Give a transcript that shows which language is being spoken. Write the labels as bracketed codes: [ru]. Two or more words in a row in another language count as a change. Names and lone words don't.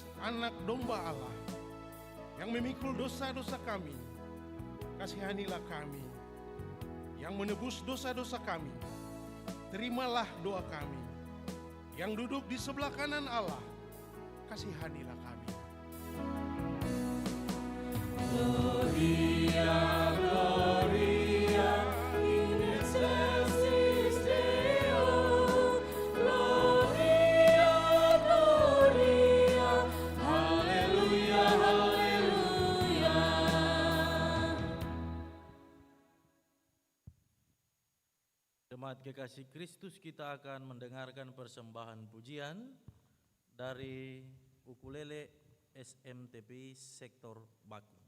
[id] anak domba Allah, yang memikul dosa-dosa kami, kasihanilah kami, yang menebus dosa-dosa kami, terimalah doa kami, yang duduk di sebelah kanan Allah, kasihanilah kami. [la] Gloria, Gloria, in excelsis Deo. Gloria, Gloria, [id] Haleluya, Haleluya. Jemaat kekasih Kristus, kita akan mendengarkan persembahan pujian dari ukulele SMTPI Sektor Baki.